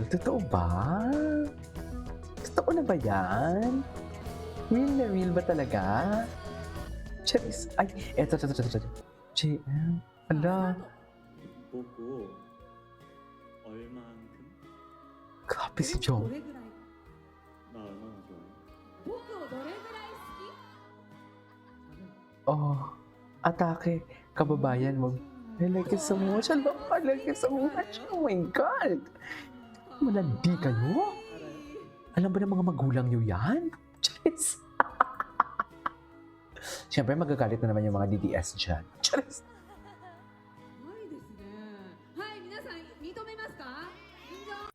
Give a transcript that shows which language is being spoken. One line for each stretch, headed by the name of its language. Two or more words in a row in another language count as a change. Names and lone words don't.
Filipino: Totoo ba? Totoo na ba yan? Real na real ba talaga? Charis. Ay, eto. JM. Ala.
Korean: 보고 얼만큼?
Filipino: Grabe si Jong.
Japanese: どれぐらい
Korean: 나 얼마나 좋아해?
Japanese: 僕をどれぐらい好き
English: Oh, atake.
Filipino: Kababayan mo.
English: I like it so much. I like it so much. Oh my God.
Filipino: Malandi kayo? Alam ba ng mga magulang nyo yan? Charis. Siyempre, magagalit na naman yung mga DDS dyan. Charis.
Japanese: ないですね。はい、皆さん認めますか？認証。